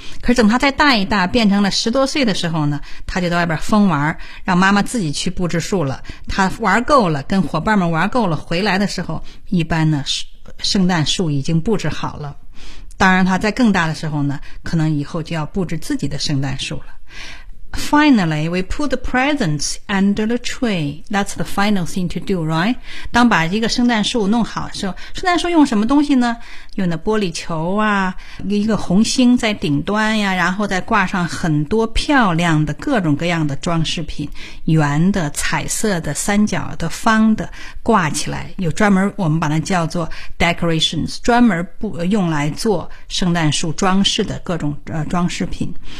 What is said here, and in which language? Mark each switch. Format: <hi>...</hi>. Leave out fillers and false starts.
<zh>可是等他再大一大，变成了十多岁的时候呢，他就在外边疯玩，让妈妈自己去布置树了。他玩够了，跟伙伴们玩够了，回来的时候，一般呢，圣诞树已经布置好了。当然，他在更大的时候呢，可能以后就要布置自己的圣诞树了。</zh> <en>Finally, we put the presents under the tree. That's the final thing to do, right?</en> <zh>当把一个圣诞树弄好的时候，圣诞树用什么东西呢？用的玻璃球啊，一个红星在顶端呀，然后再挂上很多漂亮的各种各样的装饰品，圆的、彩色的、三角的、方的，挂起来，有专门，我们把它叫做 decorations， 专门用来做圣诞树装饰的各种装饰品。</zh>